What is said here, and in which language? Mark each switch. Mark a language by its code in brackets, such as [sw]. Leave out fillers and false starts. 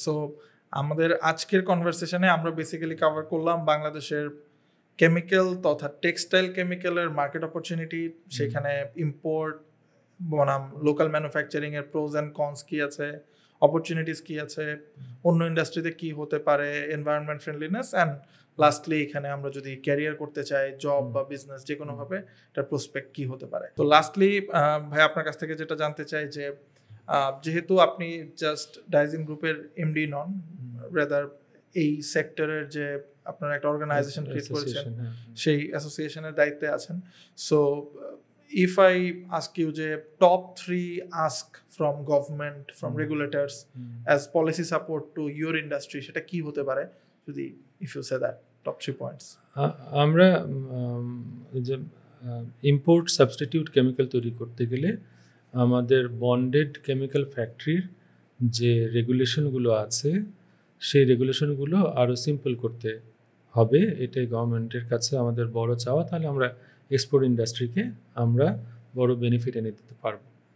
[bn] So আমাদের আজকের কনভারসেশনে আমরা বেসিক্যালি কভার করলাম বাংলাদেশের কেমিক্যাল তথা টেক্সটাইল কেমিক্যালের মার্কেট অপরচুনিটি, সেখানে ইম্পোর্ট বনাম লোকাল ম্যানুফ্যাকচারিং এর প্রোজ অ্যান্ড কনস কি আছে, অপরচুনিটিস কি আছে, অন্য ইন্ডাস্ট্রিতে কি হতে পারে, এনভায়রনমেন্ট ফ্রেন্ডলিনেস, অ্যান্ড লাস্টলি এখানে আমরা যদি ক্যারিয়ার করতে চাই, জব বা বিজনেস যে কোনোভাবে, এটার প্রসপেক্ট কি হতে পারে। তো লাস্টলি ভাই আপনার কাছ থেকে যেটা জানতে চাই যে যেহেতু আপনি জাস্ট ডাইজিন গ্রুপের এমডি নন, রেদার এই সেক্টরের যে আপনারা একটা অর্গানাইজেশন ক্রিয়েট করেছেন, সেই অ্যাসোসিয়েশনের দায়িত্বে আছেন। [en] so if I ask you যে top 3 ask from government, from regulators as policy support to your industry, [bn] সেটা কি হতে পারে, যদি [en] if you say that top 3 points? [bn] আমরা যে ইম্পোর্ট সাবস্টিটিউট কেমিক্যাল তৈরি করতে গেলে আমাদের বন্ডেড কেমিক্যাল ফ্যাক্টরির যে রেগুলেশনগুলো আছে, সেই রেগুলেশনগুলো আরও সিম্পল করতে হবে। এটাই গভর্নমেন্টের কাছে আমাদের বড় চাওয়া, তাহলে আমরা এক্সপোর্ট ইন্ডাস্ট্রিকে আমরা বড় বেনিফিট এনে দিতে পারবো।